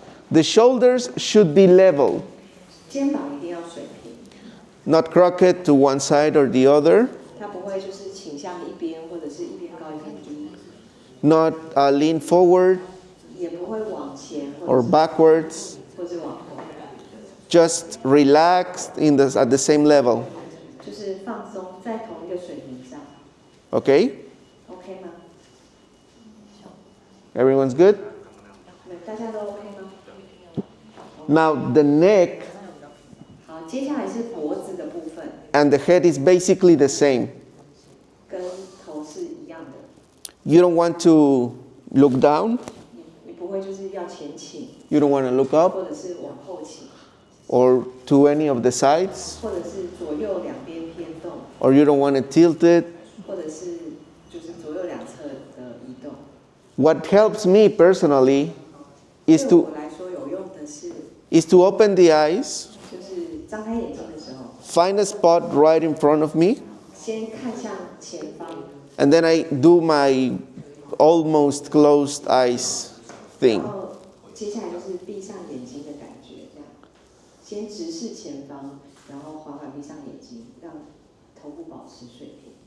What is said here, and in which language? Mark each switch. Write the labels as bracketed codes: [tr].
[en] The shoulders should be level, [zh] 肩膀一定要水平， [en] not crooked to one side or the other, [zh] 它不会就是倾向一边，或者是一边高一边低， [en] not lean forward [zh] 也不会往前 [en] or backwards. [zh] 或者往后， [en] Just relaxed at the same level. [zh] 就是放松在同一个水平上 [en] Okay? [zh] ，OK 吗？ [en] Everyone's good? [zh] 大家都 OK 吗？ [en] Now the neck [zh] 好，接下来是脖子的部分， [en] and the head is basically the same. [zh] 跟头是一样的。 [en] You don't want to look down, [zh] 你不会就是要前倾， [en] you don't want to look up [zh] 或者是往后倾， [en] or to any of the sides, [zh] 或者是左右两边偏动， [en] or you don't want to tilt it. [zh] 或者是就是左右两侧的移动。 [en] What helps me personally is [zh] 对 [en] to [zh] 我来说有用的是， [en] open the eyes, [zh] 就是张开眼睛的时候， [en] find a spot right in front of me, [zh] 先看向前方， [en] and then I do my almost closed eyes [zh] 然 [en] thing. [zh] 后接下来就是闭上眼睛的感觉，这样，先直视前方，然后缓缓闭上眼睛，让头部保持水平。